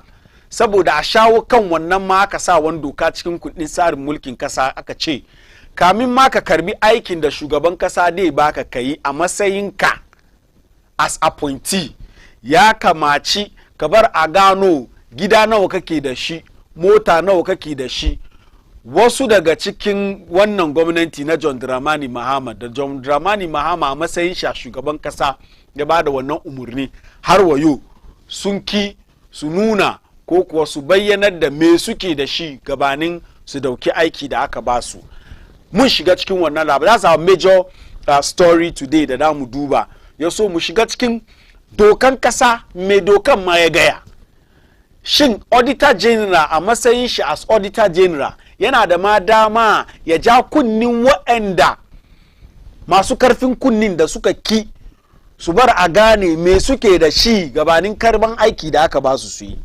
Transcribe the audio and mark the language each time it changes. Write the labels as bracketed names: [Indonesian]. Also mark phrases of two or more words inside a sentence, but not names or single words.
[Hausa] Saboda a shawo kan wannan ma aka sa wani doka cikin kudin tsarin mulkin kasa, aka ce kamin ma ka karbi aikin da shugaban kasa dai baka kai a matsayinka [English] as appointee, [Hausa] ya kamaci ka bar a gano gida nawa kake da shi, mota nawa kake da shi. Wasu daga cikin wannan gwamnati na John Dramani Mahama da John Dramani Mahama a matsayin shi shugaban kasa ya ba da wannan umurni, har wayo sun ki su nuna ko kuwa su bayyanar da me suke da shi gabanin su dauki aiki da aka ba su. Mun shiga cikin wannan labar. [English] That's our major story today [Hausa] da da mu duba. Ya so mu shiga cikin dokan kasa, me dokan ma ya gaya. Shin [English] auditor general [Hausa] a matsayin shi [English] as auditor general [Hausa] yana da ma dama ya ja kunnin waɗanda masu karfin kunnin da suka ki su bar a gane me suke da shi gabanin karban aiki da aka ba su yi.